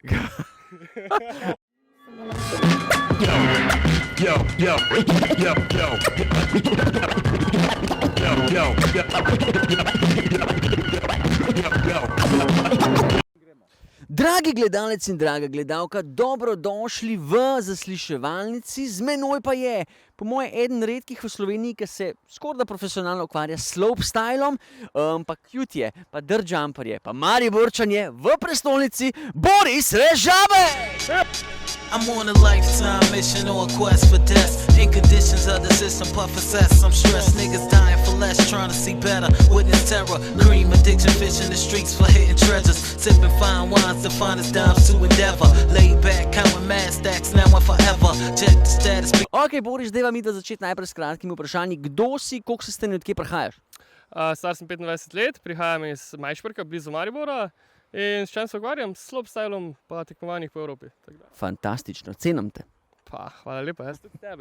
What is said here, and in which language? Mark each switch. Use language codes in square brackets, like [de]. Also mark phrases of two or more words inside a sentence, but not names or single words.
[sl] Dragi gledalec in draga gledalka, dobrodošli v zasliševalnici. Z menoj pa je, po moje, eden redkih v Sloveniji, ki se skoraj profesionalno ukvarja s slopestylom, pa cute je, pa dirtjumper je, pa Mariborčan je v prestolnici Boris Režabek! [en] I'm on a lifetime mission or a quest for death. In conditions of the system, puff assess. I'm stressed, niggas dying for less, trying to see better. Witness terror, cream addiction, fish in the streets for hitting treasures. Sipping fine wines to find us dimes to endeavor. Laid back, counting mad stacks, now and forever. Check the status. [sl] Ok, Boris, deva mi da začeti najprej s kratkimi vprašanji. Kdo si, koliko si stane, odkje prihajaš? Star sem 25 let, prihajam iz Majšperka, blizu Maribora. In s čem se ukvarjam? S slopestylom pa tekmovanjih po Evropi. Fantastično, cenim te. Pa, hvala lepa, jaz tudi tebe.